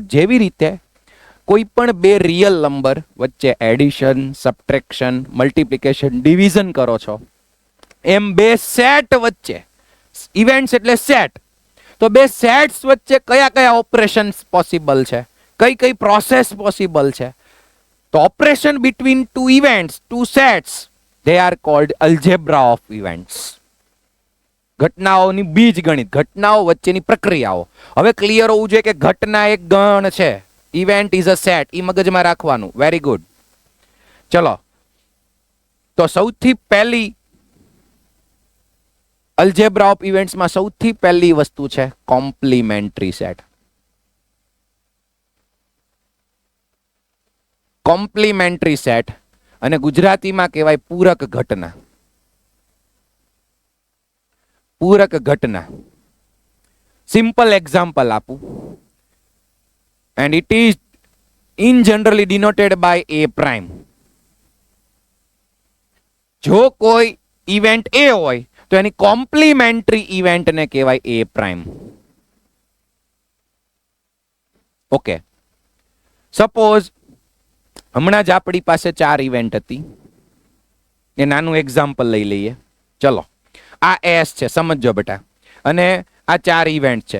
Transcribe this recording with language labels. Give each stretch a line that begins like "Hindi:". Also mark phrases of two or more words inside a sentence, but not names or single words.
Gujarati: જેવી રીતે કોઈ પણ બે
English: real number
Gujarati: વચ્ચે
English: addition, subtraction, multiplication, division
Gujarati: કરો છો, એમ બે સેટ વચ્ચે, ઇવેન્ટ્સ એટલે સેટ, તો બે સેટ્સ વચ્ચે કયા કયા
English: operations possible
Gujarati: છે, કઈ કઈ
English: process possible
Gujarati: છે.
English: તો operation between two events, two sets, they are called algebra of events.
Gujarati: ઘટનાઓની બીજ ગણિત, ઘટનાઓ વચ્ચેની પ્રક્રિયાઓ. હવે ક્લિયર હોવું જોઈએ કે ઘટના એક ગણ છે,
English: event is a set.
Gujarati: ઈ મગજમાં રાખવાનું.
English: very good.
Gujarati: ચલો, તો સૌથી પહેલી
English: algebra of events
Gujarati: સૌથી પહેલી વસ્તુ છે
English: complementary set. complementary set,
Gujarati: અને ગુજરાતીમાં કહેવાય પૂરક ઘટના. પૂરક ઘટના.
English: simple example
Gujarati: આપું,
English: and it is in generally denoted by a prime.
Gujarati: જો કોઈ
English: event A
Gujarati: હોય તો એની
English: complementary event
Gujarati: કહેવાય
English: A prime. okay, suppose
Gujarati: હમણાં જ આપણી પાસે 4 ઇવેન્ટ હતી. એ નાનું એક્ઝામ્પલ લઈ લઈએ. ચલો, આ એસ છે, સમજો બેટા, અને આ 4 ઇવેન્ટ છે.